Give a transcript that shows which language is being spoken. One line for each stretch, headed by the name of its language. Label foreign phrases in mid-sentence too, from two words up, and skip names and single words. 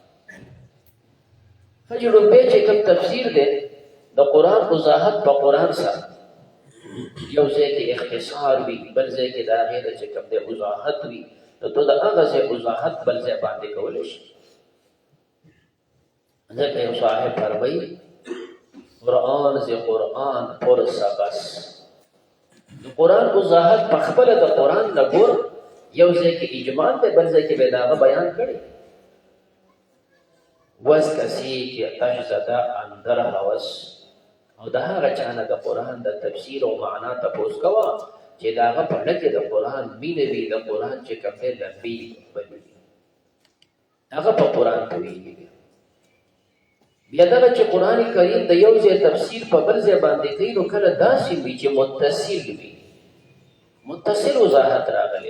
Pashto: فجړو به چې کوم تفسیر دی د قرآن وضاحت په قرآن سره یو ځای کې اختصار وي بل ځای کې د هغې د چې کوم دی وضاحت وي نو ته د هغه ځای وضاحت بل ځای باندې کولی شي ځکه یو صاحب فرمایي
Persian: قرآن ز قرآن پرسه
Pashto: بس د قرآن وضاحت په خپله د قرآن نه ګور یو ځای کې اجمال دی بل ځای کې به د هغه بیان کړی
Persian: وز کسی که اتش زده اندر هوس او
Pashto: د هغه چا نه د قرآن د تفسیر او معنا تپوس کوه چې د هغه په ډکې د قرآن مینه وي د قرآن چې کوم دی لمبې بلي هغه په قرآن پوهېږي بیا دغه چې قرآن کریم د یو ځای تفسیر په بل ځای باندې کوي نو کله داسې وي چې متصل وي متصل وضاحت راغلی